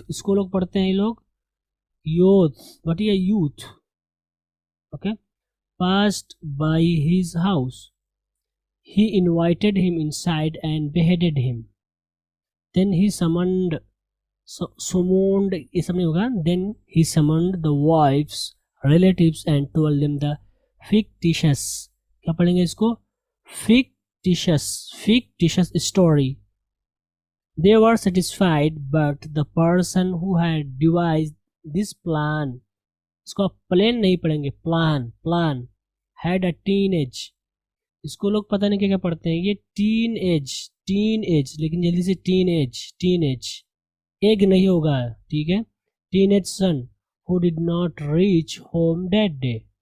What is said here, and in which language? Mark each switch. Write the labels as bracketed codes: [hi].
[ur] اس کو لوگ پڑھتے ہیں لوگ youth، بٹ یہ youth okay. [en] Passed by his house. He invited him inside and beheaded him. Then he summoned [ur] summoned یہ سب نہیں ہوگا. [en] Then he summoned the wives, relatives and told them the fictitious, [ur] کیا پڑھیں گے اس کو, [en] fictitious story. They were satisfied, but the person who had devised this plan, [ur] اس کو plan نہیں پڑھیں گے, [en] plan had a teenage, [ur] اس کو لوگ پتہ نہیں کیا پڑھتے ہیں, [en] یہ teen age [ur] لیکن جلدی سے [en] teenage [ur] ایگ نہیں ہوگا, ٹھیک ہے, [en] teenage son who did not reach home that day.